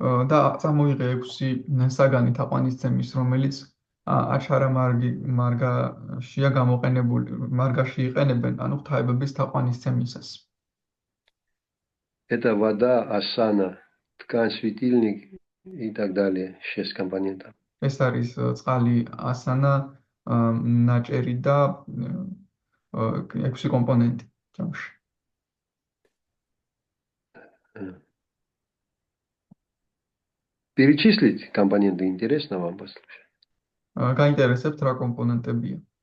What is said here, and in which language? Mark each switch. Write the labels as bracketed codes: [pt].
[ka] და წამოიღე 6 საგანი თაყვანისცემის, რომელიც აჩარა მარგაშია გამოყენებული, მარგაში იყენებენ, ანუ ღვთაებების თაყვანისცემისას. [ru] Это вода, асана, ткань, светильник и так далее. 6 компонентов. [ka] ეს არის წყალი, ასანა, ნაჭერი და 6 კომპონენტი ჯამში. [ru] Перечислить компоненты интересно вам послушать? [ka] გაინტერესებთ რა კომპონენტებია?